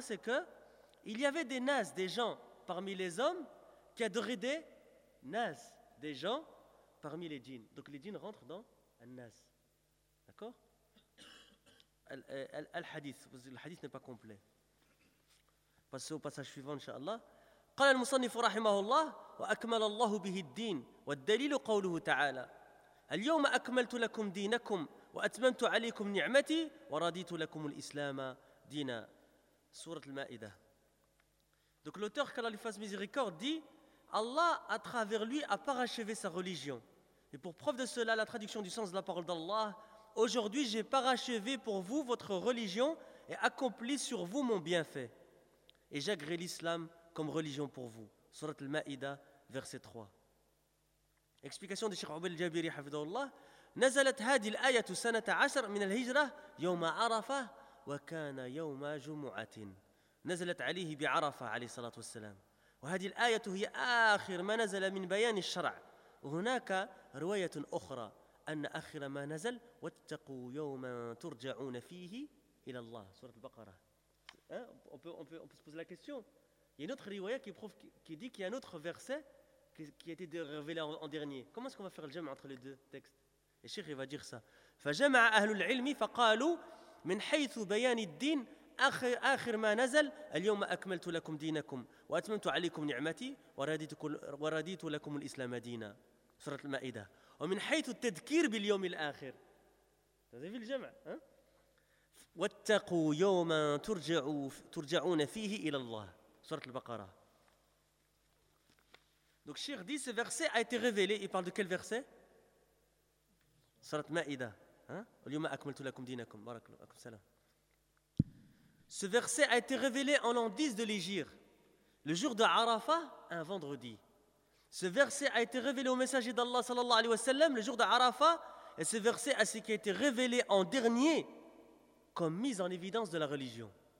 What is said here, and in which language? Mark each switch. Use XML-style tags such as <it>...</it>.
<fr>C'est que il y avait des nas, des gens parmi les hommes qui adoraient des nas, des gens parmi les djinns. Donc les djinns rentrent dans un nas. D'accord? Al-Hadith, le hadith n'est pas complet. Passons au passage suivant, inshallah.</fr> <ar>قال المصنف رحمه الله وأكمل الله به الدين والدليل قوله تعالى اليوم أكملت لكم دينكم وأتممت عليكم نعمتي ورضيت لكم الإسلام دينا. سورة المائدة.</ar> <fr>Donc l'auteur, qu'Allah lui fasse miséricorde, dit Allah à travers lui a parachevé sa religion. Et pour preuve de cela, la traduction du sens de la parole d'Allah, aujourd'hui j'ai parachevé pour vous votre religion et accompli sur vous mon bienfait. Et j'agrée l'islam comme religion pour vous. Surat al-Ma'ida, verset 3. Explication de Cheikh Oubel Jabiri, hafidhahullah.</fr> <ar>Nazalat hadi al-ayatu sanata 10 min al-hijra yawma arafa wa kana yawma jumu'atin. نزلت عليه بعرفة عليه الصلاة والسلام وهذه الآية هي آخر ما نزل من بيان الشرع وهناك رواية أخرى أن آخر ما نزل واتقوا يوما ترجعون فيه إلى الله سورة البقرة.</ar> <fr>On peut se poser la question. Il y a une autre riwaya qui dit qu'il y a un autre verset qui a été révélé en dernier. Comment est-ce qu'on va faire le jam' entre les deux textes? Et Cheikh va dire ça.</fr> <ar>فجمع أهل العلم فقالوا من حيث بيان الدين آخر ما نزل اليوم أكملت لكم دينكم وأتممت عليكم نعمتي ورديت لكم الإسلام دينا سورة المائدة ومن حيث التذكير باليوم الآخر هذا في الجمع واتقوا يوما ترجعون فيه إلى الله سورة البقرة.</ar> <fr>Donc Cheikh dit ce verset a été révélé. Il parle de quel verset?</fr> <ar>سورة المائدة اليوم أكملت لكم دينكم بارك الله فيكم سلام.</ar> <fr>Ce verset a été révélé en l'an 10 de l'Hégire, le jour de Arafat, un vendredi. Ce verset a été révélé au messager d'Allah, sallallahu alayhi wa sallam, le jour de Arafat. Et ce verset a été révélé en dernier, comme mise en évidence de la religion.</fr>